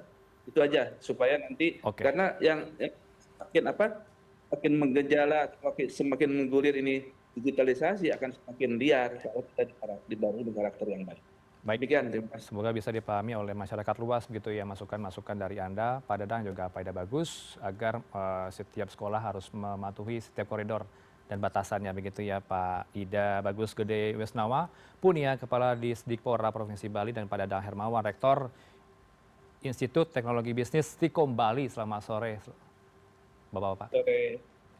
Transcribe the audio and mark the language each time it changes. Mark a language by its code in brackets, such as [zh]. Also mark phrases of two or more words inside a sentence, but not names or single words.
[id] Itu aja supaya nanti karena yang makin menggejala, semakin menggulir ini digitalisasi akan semakin liar kalau kita dibangun karakter yang baik. Baik, demikian, terima kasih. Semoga bisa dipahami oleh masyarakat luas begitu ya, masukan-masukan dari Anda, Pak Dadang juga Pak Ida Bagus, agar setiap sekolah harus mematuhi setiap koridor dan batasannya begitu ya Pak Ida Bagus Gede Wesnawa, Punia Kepala Disdikpora Provinsi Bali, dan Pak Dadang Hermawan, Rektor Institut Teknologi Bisnis Stikom Bali. Selamat sore Bapak-Bapak. Sore.